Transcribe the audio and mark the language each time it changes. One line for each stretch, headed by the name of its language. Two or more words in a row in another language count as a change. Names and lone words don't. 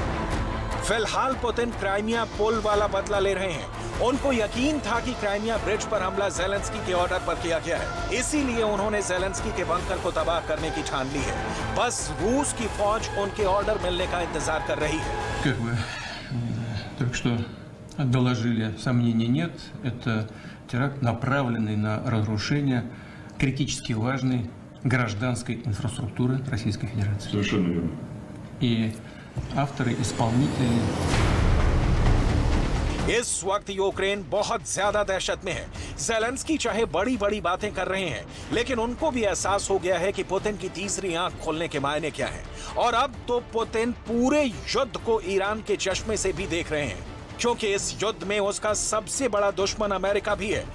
Hindi: फिलहाल पुतिन क्राइमिया पुल वाला बदला ले रहे हैं। उनको यकीन था कि क्राइमिया ब्रिज पर हमला जेलेंस्की के ऑर्डर पर किया गया है, इसीलिए उन्होंने जेलेंस्की के बंकर को तबाह करने की ठान ली है। बस रूस की फौज उनके ऑर्डर मिलने का इंतजार कर रही है।
Russian: Как вы только что доложили, сомнений нет. Это теракт, направленный на разрушение критически важной гражданской инфраструктуры Российской Федерации. Совершенно верно. И авторы, исполнители...
Hindi: इस वक्त यूक्रेन बहुत ज्यादा दहशत में है। जेलेंस्की चाहे बड़ी बड़ी बातें कर रहे हैं, लेकिन उनको भी एहसास हो गया है कि पुतिन की तीसरी आंख खोलने के मायने क्या हैं। और अब तो पुतिन पूरे युद्ध को ईरान के चश्मे से भी देख रहे हैं, क्योंकि इस युद्ध में उसका सबसे बड़ा दुश्मन अमेरिका भी है।